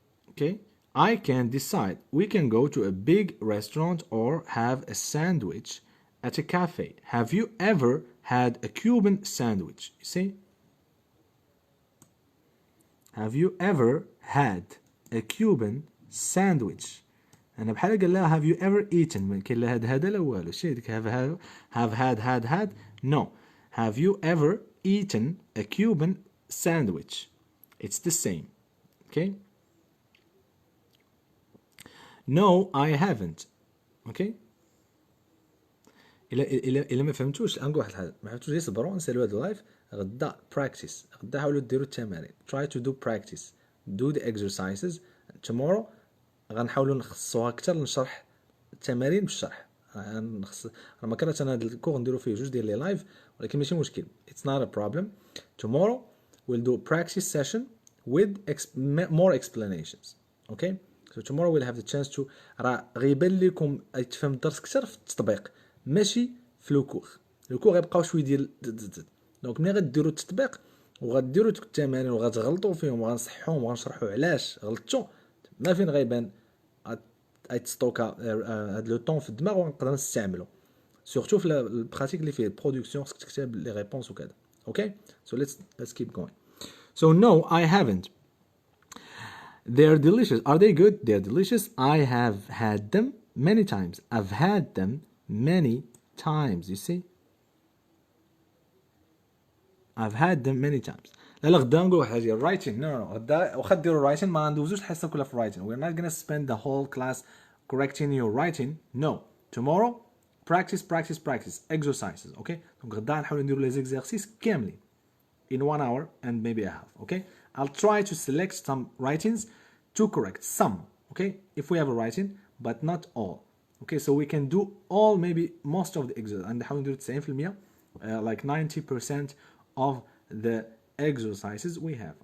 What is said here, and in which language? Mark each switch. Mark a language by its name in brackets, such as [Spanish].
[English] Okay, I can't decide. We can go to a big restaurant or have a sandwich at a cafe. Have you ever had a Cuban sandwich? You see? Have you ever had a Cuban sandwich? [Arabic] أنا بحال قال لها [English] have you ever eaten؟ [Arabic] ما كاين لا هذا لا والو. شي ديك [English] have had no. Have you ever eaten a Cuban sandwich? It's the same. Okay? No, I haven't. Okay? [Arabic] إلا ما فهمتوش نقول واحد الحاجة، ما فهمتوش يصبروا نسالوا هذا اللايف. غدا براكتيس، غدا حاولوا ديروا التمارين. [English] Try to do practice. Do the exercises. [Arabic] Tomorrow غنحاولوا نخصوها أكثر نشرح التمارين بالشرح. راه ما كرهت انا هذا الكور نديرو فيه جوج ديال لي لايف، ولكن ماشي مشكل. [English] It's not a problem. Tomorrow we'll do a practice session with more explanations. Okay? So tomorrow we'll have the chance to [Arabic] راه غيبان لكم تفهم الدرس اكثر في التطبيق ماشي في لوكور. لوكور غيبقاو شويه ديال دونك ملي غديروا التطبيق وغديروا التمارين وغتغلطوا فيهم وغنصحوهم وغنشرحوا علاش غلطتوا، ما فين غيبان غتستوكا هاد لو طون في الدماغ ونقدر نستعملو سورتو في البراتيك اللي فيه برودكسيون خصك تكتب لي ريبونس وكذا. [English] Okay so let's keep going. So no, I haven't. They're delicious. Are they good? They're delicious. I have had them many times. I've had them many times. You see? I've had them many times. [Arabic] لا غدا نقول واحد الحاجه writing. No غدا واخا ديروا writing ما ندوزوش الحصه كلها في writing. [English] We're not gonna spend the whole class correcting your writing. No. Tomorrow practice exercises. Okay? [Arabic] دونك غدا نحاولوا نديروا لي زيكزارسيس كاملين [English] in 1 hour and maybe a half. Okay? I'll try to select some writings to correct some. Okay? If we have a writing, but not all. Okay? So we can do all, maybe most of the exercises. And [Arabic] نحاولوا نديروا [English] 90% like 90% of the exercises we have.